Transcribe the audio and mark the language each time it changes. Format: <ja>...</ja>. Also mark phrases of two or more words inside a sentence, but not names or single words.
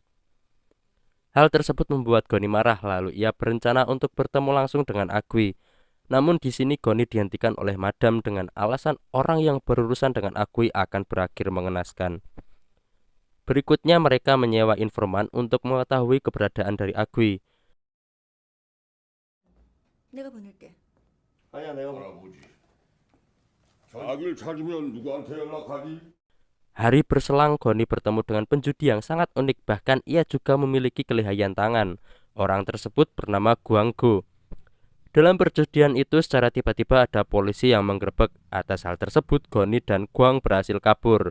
<id>Hal tersebut membuat Goni marah, lalu ia berencana untuk bertemu langsung dengan Agui. Namun di sini Goni dihentikan oleh Madam dengan alasan orang yang berurusan dengan Agui akan berakhir mengenaskan. Berikutnya mereka menyewa informan untuk mengetahui keberadaan dari Agui.</id> <ko>내가 보낼게. 아니야 내가 알아보지. 자기를 찾으면 누구한테 연락하지?</ko> <id>Hari berselang Goni bertemu dengan penjudi yang sangat unik, bahkan ia juga memiliki kelihayan tangan. Orang tersebut bernama Guanggo. Dalam perjudian itu secara tiba-tiba ada polisi yang menggerebek. Atas hal tersebut Goni dan Guang berhasil kabur.</id>